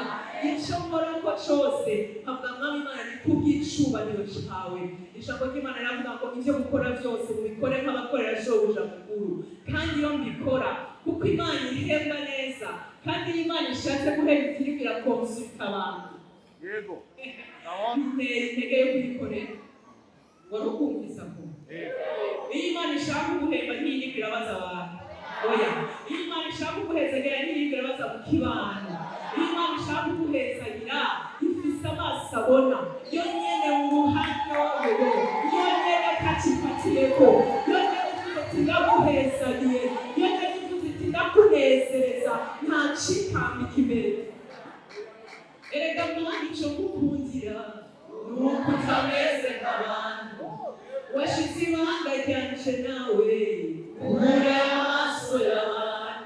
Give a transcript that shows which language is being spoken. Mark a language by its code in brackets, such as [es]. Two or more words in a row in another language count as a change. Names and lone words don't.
[rn] Icyo nkora ko cyose nkavuga Mwami Imana ni kubw'icubahiro cyawe. Ijambo ry'Imana riravuga ngo ibyo gukora byose mubikore nk'abakorera shobuja mukuru. Kandi iyo mbikora kuko Imana ihemba neza, kandi Imana ishatse guhemba itirimo irakonsulta abantu. Yego. Ntera intege yo kuyikorera. Wari ukumvisa ko iyo Imana ishaka guhemba ntiyirimo irabaza abantu. Oya, iyo Imana ishaka kuguhezagira ntiyirimo irabaza mu kibano. Iyo Imana ishaka kuguhezagira ifise amaso abona, yo nyene mu ruhande wawe, yo nyene kacifatiyeko, yo nyene ivuze iti ndaguhezagiye, yo nyene ivuze iti ndakunezereza, nta cikambika imbere. Erega Mana ico ngukundira nuko utameze nk'abantu, washize ibanga ryanje nawe ure amaso y'abantu.